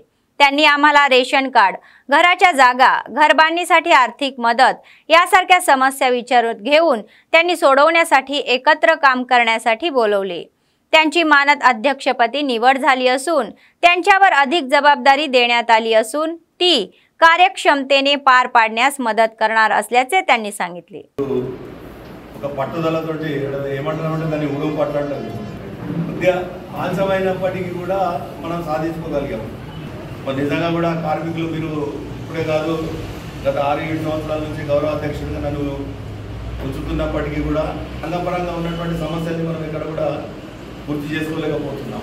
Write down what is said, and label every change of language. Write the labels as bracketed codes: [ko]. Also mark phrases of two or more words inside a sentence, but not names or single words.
[mr] त्यांनी आम्हाला रेशन कार्ड, घराच्या जागा, घरबांधणीसाठी आर्थिक मदत यासारख्या समस्या विचारात घेऊन त्यांनी सोडवण्यासाठी एकत्र काम करण्यासाठी बोलवले. त्यांची मानद अध्यक्षपदी निवड झाली असून त्यांच्यावर अधिक जबाबदारी देण्यात आली असून ती कार्यक्षमतेने पार पाडण्यास मदत करणार असल्याचे त्यांनी सांगितले. [te] ఒక పట్టుదలతోటి ఏమంటారంటే దాన్ని ఉడుగు పట్టడం కొద్దిగా ఆలస్యమైనప్పటికీ కూడా మనం సాధించుకోగలిగాం. మరి నిజంగా కూడా కార్మికులు మీరు ఇప్పుడే కాదు గత 6-7 సంవత్సరాల నుంచి గౌరవ అధ్యక్షుడిగా నన్ను ఉంచుతున్నప్పటికీ కూడా రంగపరంగా ఉన్నటువంటి సమస్యల్ని మనం ఇక్కడ కూడా పూర్తి చేసుకోలేకపోతున్నాం.